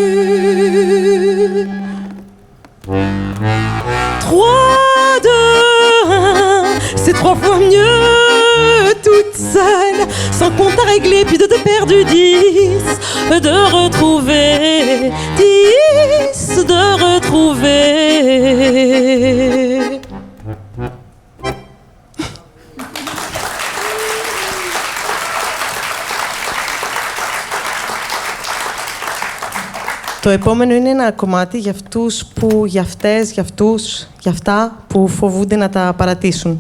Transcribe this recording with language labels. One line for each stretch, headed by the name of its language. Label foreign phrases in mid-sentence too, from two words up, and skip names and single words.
French: 3, 2, 1, c'est 3 fois mieux toute seule, sans compte à régler, puis de perdu 10, de retrouver 10, de retrouver.
Greek: Το επόμενο είναι ένα κομμάτι για αυτούς που, για αυτές, για αυτούς, για αυτά που φοβούνται να τα παρατήσουν.